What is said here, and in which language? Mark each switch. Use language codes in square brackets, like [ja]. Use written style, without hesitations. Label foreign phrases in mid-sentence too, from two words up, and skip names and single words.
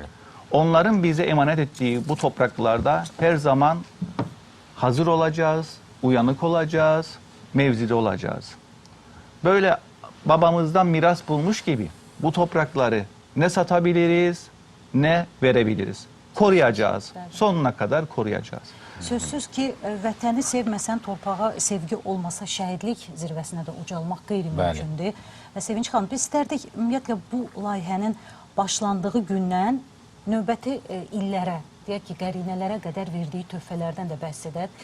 [tr] Onların bize emanet ettiği bu topraklarda her zaman hazır olacağız, uyanık olacağız, mevzide olacağız. Böyle babamızdan miras bulmuş gibi bu toprakları ne satabiliriz ne verebiliriz. Koruyacağız. Sonuna kadar koruyacağız. [az] Sözsüz ki, vətəni sevməsən, torpağa sevgi olmasa şəhidlik zirvəsinə də ucalmaq qeyri-mümkündür. Və Sevinç xanım, biz istərdik ümumiyyətlə bu layihənin başlandığı gündən növbəti illərə, deyək ki, qərinələrə qədər verdiyi töhfələrdən də bəhs edək.